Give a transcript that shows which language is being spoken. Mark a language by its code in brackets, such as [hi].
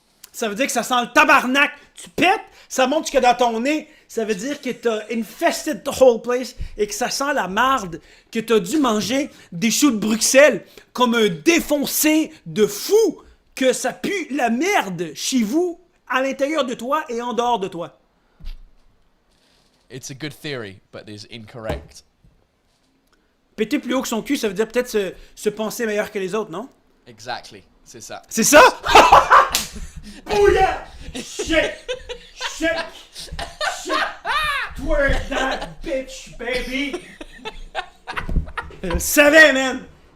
[fr] Ça veut dire que ça sent le tabarnak. Tu pètes, ça monte jusque dans ton nez. Ça veut dire que t'as [en] infested the whole place [fr] et que ça sent la marde, que t'as dû manger des choux de Bruxelles comme un défoncé de fou, que ça pue la merde chez vous, à l'intérieur de toi et en dehors de toi. [en] It's a good theory, but it is incorrect. [fr] Péter plus haut que son cul, ça veut dire peut-être se penser meilleur que les autres, non? [en] Exactly. [fr] C'est ça. C'est ça? [en] Oh yeah! Shake! Shake! Shake! Twerk that bitch, baby! [fr] Je le savais, [en] man!